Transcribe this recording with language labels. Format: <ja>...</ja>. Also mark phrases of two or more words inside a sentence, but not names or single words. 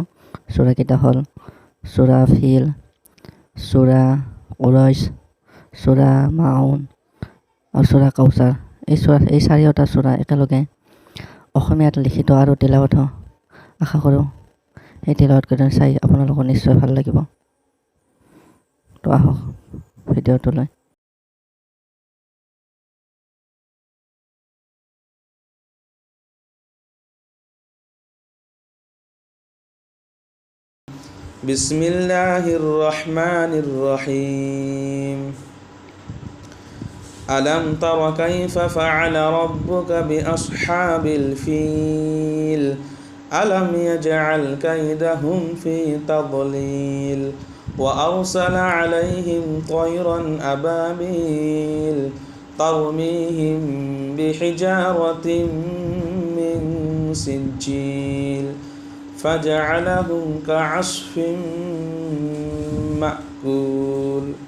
<as>সূৰাকেইটা হ'ল সূৰা ফিল, সূৰা কুৰাইশ, সূৰা মাউন আৰু সূৰা কাউচাৰ। এই চাৰিওটা সূৰা একেলগে অসমীয়াত লিখিত আৰু তিলাৱত আশা কৰোঁ এই তিলাৱতকেইটা চাই আপোনালোকৰ নিশ্চয় ভাল লাগিব। তো আহক ভিডিঅ'টোলৈ।</as> <ar>بسم الله الرحمن الرحيم. ألم تر كيف فعل ربك بأصحاب الفيل ألم يجعل كيدهم في تضليل وأرسل عليهم طيرا أبابيل ترميهم بحجارة من سجيل فجعلهم كعصف مأكول.</ar>